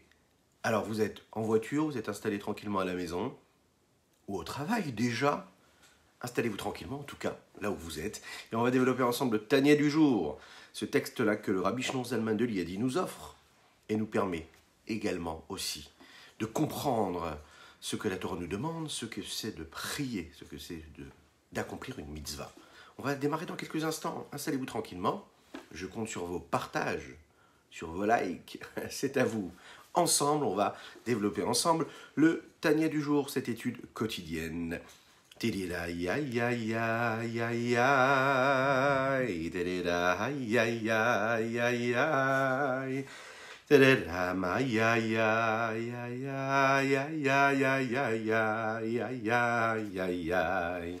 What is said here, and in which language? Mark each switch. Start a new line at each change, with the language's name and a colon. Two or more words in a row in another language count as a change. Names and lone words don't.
French: Alors vous êtes en voiture, vous êtes installé tranquillement à la maison, ou au travail déjà, installez-vous tranquillement en tout cas, là où vous êtes, et on va développer ensemble le Tania du jour, ce texte-là que le Rabbi Shlomo Zalman de Liadi nous offre, et nous permet également aussi de comprendre ce que la Torah nous demande, ce que c'est de prier, ce que c'est d'accomplir une mitzvah. On va démarrer dans quelques instants. Installez-vous tranquillement. Je compte sur vos partages, sur vos likes. C'est à vous. Ensemble, on va développer ensemble le Tania du jour, cette étude quotidienne. Ram ay ay ay ay ay ay ay ay ay ay ay ay ay ay.